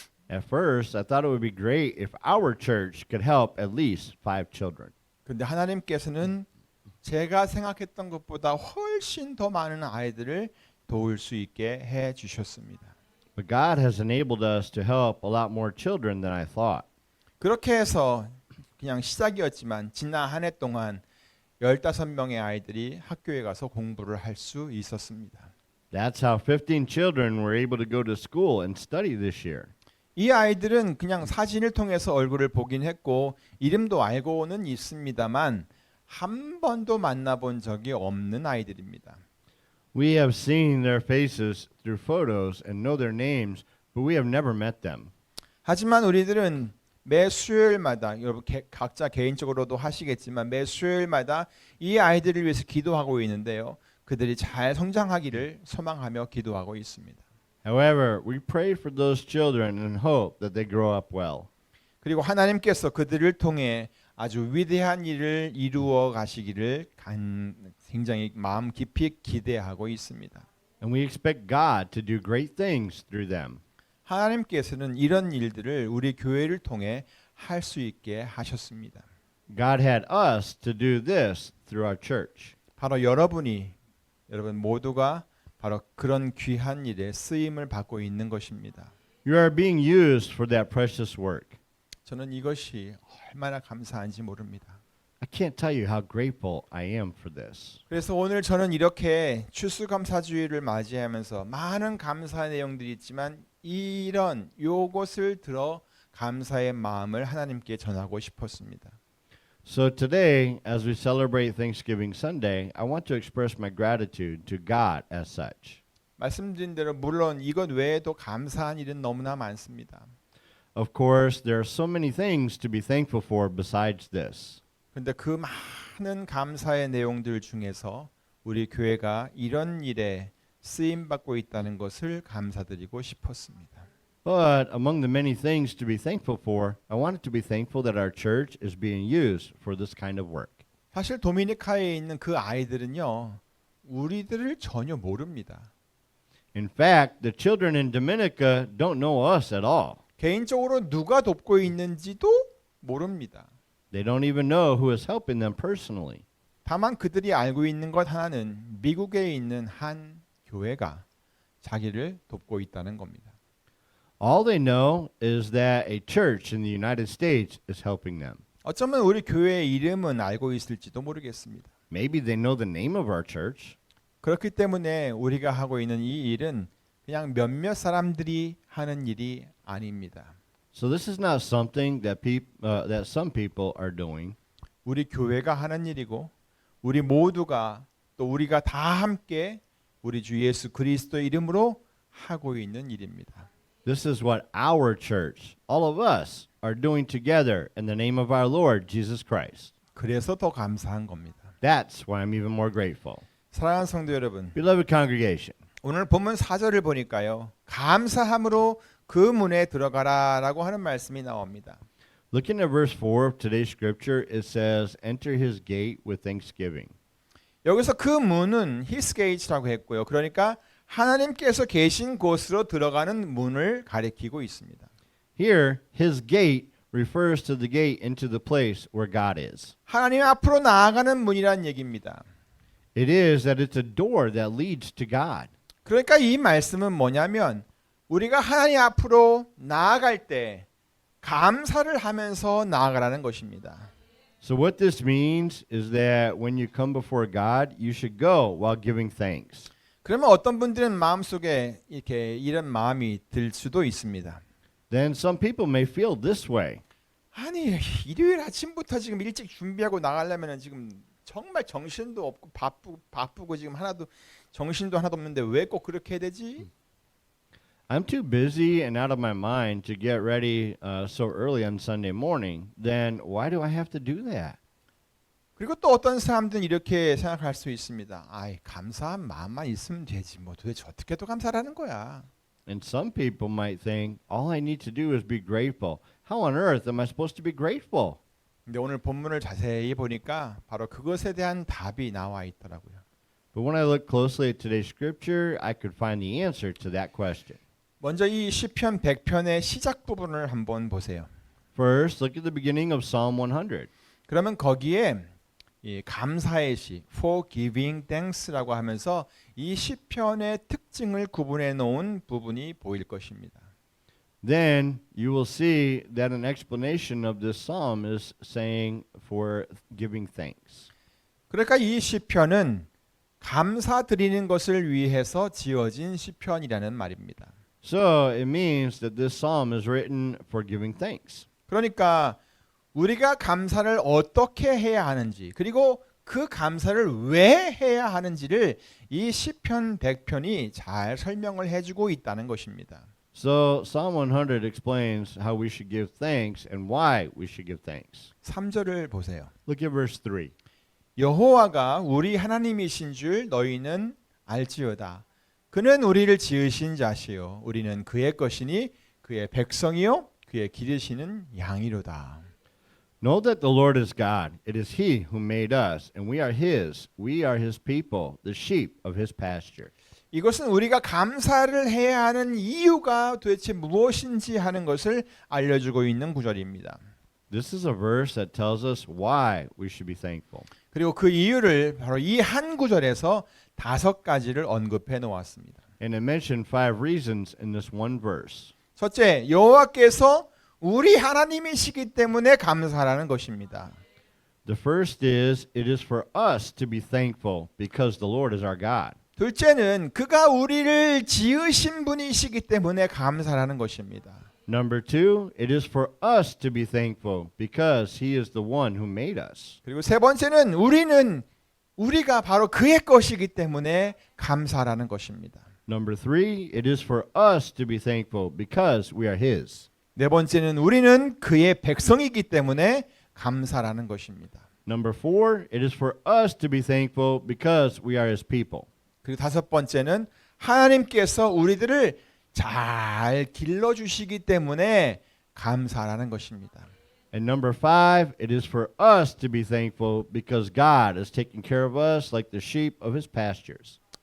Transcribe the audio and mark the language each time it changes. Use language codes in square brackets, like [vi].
[en] At first, I thought it would be great if our church could help at least 5 children. [ko] 근데 하나님께서는 제가 생각했던 것보다 훨씬 더 많은 아이들을 도울 수 있게 해 주셨습니다. [en] But God has enabled us to help a lot more children than I thought. [ko] 그렇게 해서 그냥 시작이었지만 지난 한 해 동안 15명의 아이들이 학교에 가서 공부를 할 수 있었습니다. [en] That's how 15 children were able to go to school and study this year. [ko] 이 아이들은 그냥 사진을 통해서 얼굴을 보긴 했고 이름도 알고는 있습니다만 한 번도 만나본 적이 없는 아이들입니다. [en] We have seen their faces through photos and know their names, but we have never met them. [ko] 하지만 우리들은 매 수요일마다 여러분 각자 개인적으로도 하시겠지만 매 수요일마다 이 아이들을 위해서 기도하고 있는데요. 그들이 잘 성장하기를 소망하며 기도하고 있습니다. [en] However, we pray for those children and hope that they grow up well. [ko] 그리고 하나님께서 그들을 통해 아주 위대한 일을 이루어 가시기를 굉장히 마음 깊이 기대하고 있습니다. [en] And we expect God to do great things through them. [ko] 하나님께서는 이런 일들을 우리 교회를 통해 할 수 있게 하셨습니다. [en] God had us to do this through our church. [ko] 바로 여러분 모두가 바로 그런 귀한 일에 쓰임을 받고 있는 것입니다. [en] You are being used for that precious work. [ko] 저는 이것이 얼마나 감사한지 모릅니다. [en] I can't tell you how grateful I am for this. [ko] 그래서 오늘 저는 이렇게 추수감사주의를 맞이하면서 많은 감사의 내용들이 있지만 이런 요것을 들어 감사의 마음을 하나님께 전하고 싶었습니다. [en] So today, as we celebrate Thanksgiving Sunday, I want to express my gratitude to God as such. [ko] 말씀드린 대로 물론 이것 외에도 감사한 일은 너무나 많습니다. [en] Of course, there are so many things to be thankful for besides this. [ko] 그런데 그 많은 감사의 내용들 중에서 우리 교회가 이런 일에 쓰임 받고 있다는 것을 감사드리고 싶었습니다. [en] But among the many things to be thankful for, I wanted to be thankful that our church is being used for this kind of work. [ko] 사실 도미니카에 있는 그 아이들은요, 우리들을 전혀 모릅니다. [en] In fact, the children in Dominica don't know us at all. [ko] 개인적으로 누가 돕고 있는지도 모릅니다. [en] They don't even know who is helping them personally. [ko] 다만 그들이 알고 있는 것 하나는 미국에 있는 한 교회가 자기를 돕고 있다는 겁니다. [en] All they know is that a church in the United States is helping them. [ko] 어쩌면 우리 교회의 이름은 알고 있을지도 모르겠습니다. [en] Maybe they know the name of our church. [ko] 그렇기 때문에 우리가 하고 있는 이 일은 그냥 몇몇 사람들이 하는 일이 아닙니다. [en] So this is not something that that some people are doing. [ko] 우리 교회가 하는 일이고 우리 모두가 또 우리가 다 함께 우리 주 예수 그리스도의 이름으로 하고 있는 일입니다. [en] This is what our church, all of us, are doing together in the name of our Lord Jesus Christ. [ko] 그래서 더 감사한 겁니다. [en] That's why I'm even more grateful. [ko] 사랑하는 성도 여러분, [en] Beloved congregation, [ko] 오늘 본문 4절을 보니까요. 감사함으로 그 문에 들어가라라고 하는 말씀이 나옵니다. [en] looking at verse 4 of today's scripture, it says, enter his gate with thanksgiving. [ko] 여기서 그 문은 [en] his gate [ko] 라고 했고요. 그러니까 하나님께서 계신 곳으로 들어가는 문을 가리키고 있습니다. [en] Here, his gate refers to the gate into the place where God is. [ko] 하나님 앞으로 나아가는 문이란 얘기입니다. [en] It is that it's a door that leads to God. [ko] 그러니까 이 말씀은 뭐냐면 우리가 하나님 앞으로 나아갈 때 감사를 하면서 나아가라는 것입니다. [en] So what this means is that when you come before God, you should go while giving thanks. [ko] 그러면 어떤 분들은 마음속에 이렇게 이런 마음이 들 수도 있습니다. [en] Then some people may feel this way. [ko] 아니 일요일 아침부터 지금 일찍 준비하고 나가려면 지금 정말 정신도 없고 바쁘고 지금 정신도 하나도 없는데 왜 꼭 그렇게 해야 되지? [en] I'm too busy and out of my mind to get ready so early on Sunday morning. Then why do I have to do that? [ko] 그리고 또 어떤 사람들은 이렇게 생각할 수 있습니다. 아이 감사한 마음만 있으면 되지 뭐 도대체 어떻게 또 감사를 하는 거야? [en] And some people might think, all I need to do is be grateful. How on earth am I supposed to be grateful? [ko] 근데 오늘 본문을 자세히 보니까 바로 그것에 대한 답이 나와 있더라고요. [en] But when I look closely at today's scripture, I could find the answer to that question. [ko] 먼저 이 시편 100편의 시작 부분을 한번 보세요. [en] First, look at the beginning of Psalm 100. [ko] 그러면 거기에 이 감사의 시 [en] for giving thanks [ko] 라고 하면서 이 시편의 특징을 구분해 놓은 부분이 보일 것입니다. [en] Then you will see that an explanation of this psalm is saying for giving thanks. [ko] 그러니까 이 시편은 감사드리는 것을 위해서 지어진 시편이라는 말입니다. [en] So it means that this psalm is written for giving thanks. [ko] 그러니까 우리가 감사를 어떻게 해야 하는지 그리고 그 감사를 왜 해야 하는지를 이 시편 100편이 잘 설명을 해주고 있다는 것입니다. [en] So Psalm 100 explains how we should give thanks and why we should give thanks. [ko] 3절을 보세요. [en] Look at verse 3. [ko] 여호와가 우리 하나님이신 줄 너희는 알지어다. 그는 우리를 지으신 자시요 우리는 그의 것이니 그의 백성이요 그의 기르시는 양이로다. [en] Know that the Lord is God. It is he who made us, and we are his. We are his people, the sheep of his pasture. [ko] 이것은 우리가 감사를 해야 하는 이유가 도대체 무엇인지 하는 것을 알려주고 있는 구절입니다. [en] This is a verse that tells us why we should be thankful. [ko] 그리고 그 이유를 바로 이 한 구절에서 5가지를 언급해 놓았습니다. [en] And it mentioned 5 reasons in this one verse. [ko] 첫째, 여호와께서 우리 하나님이시기 때문에 감사하라는 것입니다. [en] The first is, it is for us to be thankful because the Lord is our God. [ko] 둘째는 그가 우리를 지으신 분이시기 때문에 감사하라는 것입니다. [en] Number 2, it is for us to be thankful because He is the one who made us. [ko] 그리고 세 번째는 우리가 바로 그의 것이기 때문에 감사하라는 것입니다. [en] Number 3, it is for us to be thankful because we are His. [ko] 네 번째는 우리는 그의 백성이기 때문에 감사라는 것입니다. [en] Number 4, it is for us to be thankful because we are His people. [ko] 그리고 다섯 번째는 하나님께서 우리들을 잘 길러주시기 때문에 감사라는 것입니다. [en] And number 5, it is for us to be thankful because God is taking care of us like the sheep of His pastures.